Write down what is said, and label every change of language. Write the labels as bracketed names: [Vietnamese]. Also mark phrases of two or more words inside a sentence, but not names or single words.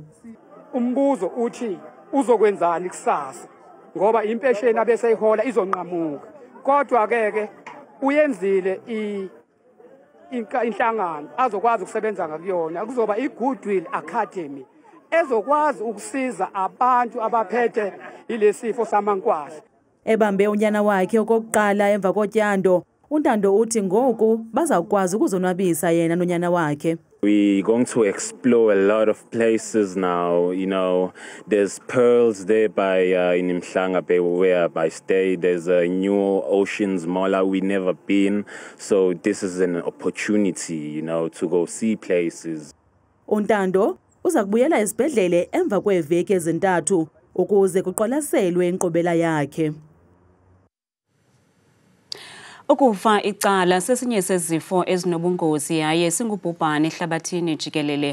[Zulu] Umbuzo uthi uzokwenzani kusasa ngoba impesheni abeseyihola izonqamuka kodwa ke uyenzile inhlangano azokwazi ukusebenza ngakuyona kuzoba iGoodwill Academy ezokwazi ukusiza abantu abaphethe ilesifo samankwahla. [Xhosa] Ebambe unyana wakhe okokuqala emva kotyando uNtando uthi ngoku bazawukwazi ukuzonwabisa yena nonyana wakhe. [English] We're going to explore a lot of places now. You know, there's pearls there by in Mhlanga where I stay. There's a new oceans mall we never been. So this is an opportunity, you know, to go see places. [Xhosa] uNtando uza kubuyela esibhedlele emva kweveki ezintathu ukuze kuqwalaselwe inkqubela yakhe. Ukufa icala sesinye sezifo ezinobungozi yaye singubhubhane ehlabathini jikelele.